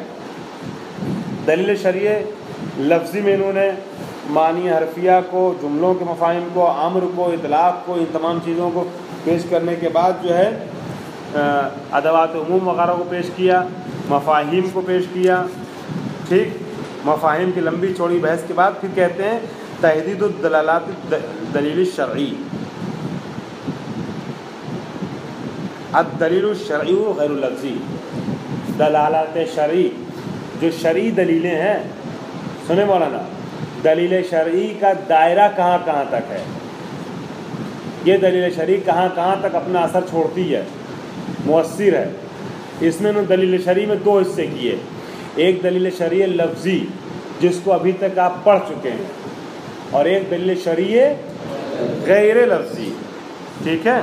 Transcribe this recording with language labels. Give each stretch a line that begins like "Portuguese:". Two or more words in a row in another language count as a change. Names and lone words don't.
Urdu: دلیل شرعی لفظی میں انہوں نے معنی حرفیہ کو، جملوں کے مفاہیم کو، امر کو، اطلاق کو، ان تمام چیزوں کو پیش کرنے کے بعد جو ہے ادوات عموم وغیرہ کو پیش کیا، مفاہیم کو پیش کیا، ٹھیک۔ مفاہیم کی لمبی چوڑی بحث کے بعد پھر کہتے ہیں
Arabic: تحدید الدلالات دلیل الشرعی، الدلیل الشرعی غیر اللفظی،
Urdu: دلالات شرعی جو شرعی دلیلیں ہیں، سنیں مولانا، دلیل شرعی کا دائرہ کہاں کہاں تک ہے، یہ دلیل شرعی کہاں کہاں تک اپنا اثر چھوڑتی ہے، مؤثر ہے۔ اس میں انہوں نے دلیل شرعی میں 2 حصے کیے۔ ایک دلیل شرعی لفظی جس کو ابھی تک آپ پڑھ چکے ہیں، اور ایک دلیل شرعی غیر لفظی، ٹھیک ہے۔